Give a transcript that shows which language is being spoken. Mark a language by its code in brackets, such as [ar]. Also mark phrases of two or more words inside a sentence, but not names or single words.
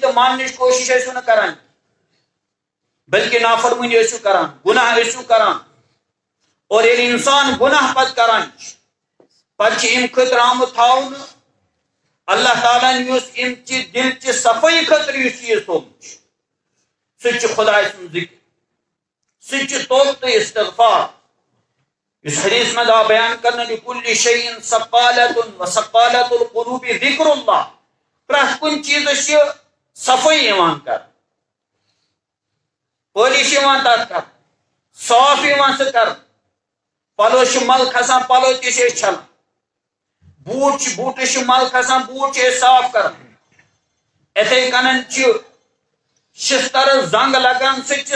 [ks] تہٕ ماننٕچ کوشش کران بلکہ نافرمٲنی کران گناہ کران اور ییٚلہِ انسان گناہ پتہٕ کران پتہٕ چھِ امہِ خٲطرٕ آمُت تھاونہٕ اللہ تعالیٰ ہن یُس امچہِ دلچہِ صفٲیی خٲطرٕ یُس چیٖز تھوٚومُت چھُ سُہ چھُ خۄداے سُنٛد ذکر سُہ چھُ توبہ تہٕ استغفار [ur] اس حدیث میں دا بیان کرنا [ar] لکل شیء ثقالۃ وثقالۃ القلوب ذکر اللہ [ks] پرٛٮ۪تھ کُنہِ چیٖزس چھِ صفٲیی یِوان کر پٲلِش یِوان تتھ کر صاف یِوان سُہ کر پلو چھِ مل کھسان پلو تہِ چھِ أسۍ چھلان بوٗٹس چھِ مل کھسان بوٗٹ چھِ أسۍ صاف کران یِتھے کٔنن چھِ شسترس زنگ لگان سُہ تہِ چھِ